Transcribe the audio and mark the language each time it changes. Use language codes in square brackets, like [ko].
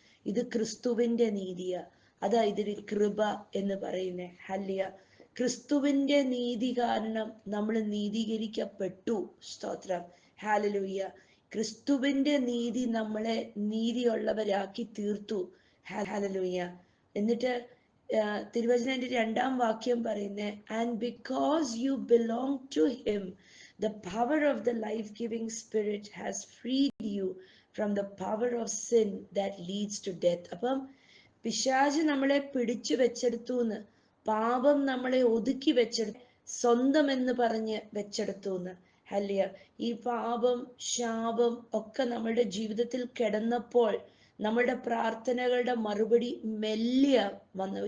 [ml] ഇത് ക്രിസ്തുവിന്റെ നീതിയാ. അതാ ഇതിന് കൃപ എന്ന് പറയുന്നേ. ഹല്ലേലൂയ. ക്രിസ്തുവിന്റെ നീതി കാരണം നമ്മൾ നീതീകരിക്കപ്പെട്ടു. സ്തോത്രം. ഹല്ലേലൂയ. ക്രിസ്തുവിന്റെ നീതി നമ്മളെ നീതിയുള്ളവരാക്കി തീർത്തു. ഹല്ലേലൂയ. എന്നിട്ട് തിരുവചനത്തിന്റെ 2-ാം വാക്യം പറയുന്നേ, [en] And because you belong to him the power of the life-giving spirit has freed you from the power of sin that leads to death. [ml] അപ്പം പിശാച് നമ്മളെ പിടിച്ചു വെച്ചെടുത്തു, പാപം നമ്മളെ ഒതുക്കി വെച്ചെടുത്തു, സ്വന്തം എന്ന് പറഞ്ഞ് വെച്ചെടുത്തു. ഹല്ലേലൂയ. ഈ പാപം, ശാപം ഒക്കെ നമ്മുടെ ജീവിതത്തിൽ കിടന്നപ്പോൾ നമ്മുടെ പ്രാർത്ഥനകളുടെ മറുപടി മെല്ലിയ വന്നു.